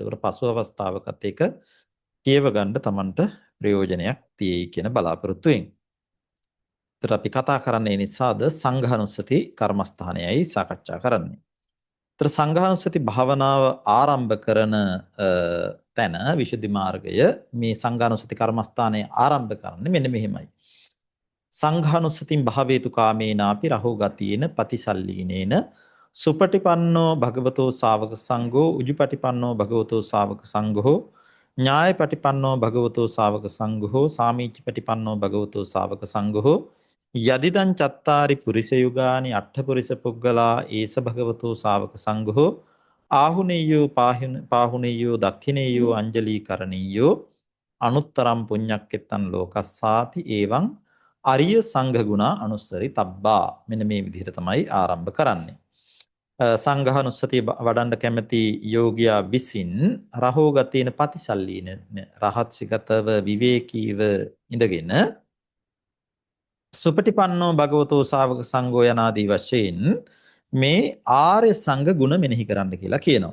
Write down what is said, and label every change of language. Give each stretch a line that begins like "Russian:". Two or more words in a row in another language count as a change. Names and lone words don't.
Sinhala: එතකොට පසු අවස්ථාවකත් ඒක කියව ගන්න Tamanට ප්‍රයෝජනයක් තියෙයි කියන බලාපොරොත්තුවෙන්. ඒතර අපි කතා කරන්නේ නිසාද සංඝානුස්සති කර්මස්ථානයයි සාකච්ඡා කරන්නේ. ඒතර සංඝානුස්සති භාවනාව ආරම්භ කරන තැන විශුද්ධි මාර්ගය මේ සංඝානුස්සති කර්මස්ථානය ආරම්භ කරන්නේ මෙන්න මෙහෙමයි.
Pali: සංඝානුස්සතින් භාවේතු කාමේනාපි රහෝ ගතියේන පතිසල්ලීනේන සුපටිපන්නෝ භගවතෝ ශාවක සංඝෝ උජුපටිපන්නෝ භගවතෝ ශාවක සංඝෝ ඥායපටිපන්නෝ භගවතෝ ශාවක සංඝෝ සාමීචිපටිපන්නෝ භගවතෝ ශාවක සංඝෝ යදිදං චත්තාරි පුරිස යුගානි අට්ඨ පුරිස පුග්ගලා ඒස භගවතෝ ශාවක සංඝෝ ආහුනේයෝ පාහුනේයෝ දක්ඛිනේයෝ අංජලි කරණීයෝ අනුත්තරම් පුඤ්ඤක්කෙත්තං ලෝකස්සාති එවං අරිය සංඝ ගුණා අනුස්සරි තබ්බා.
Sinhala: මෙන්න මේ විදිහට තමයි ආරම්භ කරන්නේ. සංඝානුස්සතිය වඩන්න කැමති යෝගියා විසින්
Pali: රහෝ ගතේන පතිසල්ලීන
Sinhala: රහත් සිගතව විවේකීව ඉඳගෙන
Pali: සුපටිපන්නෝ භගවතෝ ශාවක සංඝෝ
Sinhala: යනාදී වශයෙන් මේ ආර්ය සංඝ ගුණ මෙනෙහි කරන්න කියලා කියනවා.